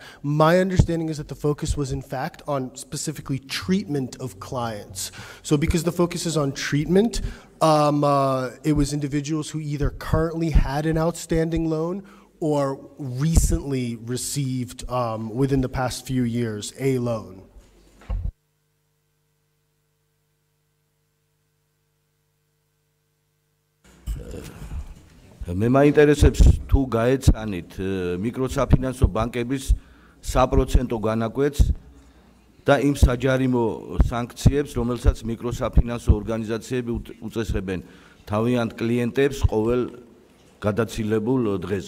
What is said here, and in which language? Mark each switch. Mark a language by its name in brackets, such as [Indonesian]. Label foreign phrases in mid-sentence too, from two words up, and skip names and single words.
[English] My understanding is that the focus was in fact on specifically treatment of clients. So because the focus is on treatment, it was individuals who either currently had an outstanding loan or recently received, within the past few years, a loan. [Georgian] მე მაინტერესებს თუ გაეცანით მიკროსაფინანსო ბანკების საპროცენტო განაკვეთს და იმ საჯარიმო სანქციებს, რომელსაც მიკროსაფინანსო ორგანიზაციები უწესებენ თავიანთ კლიენტებს ყოველ გადაცილებულ დღეზე.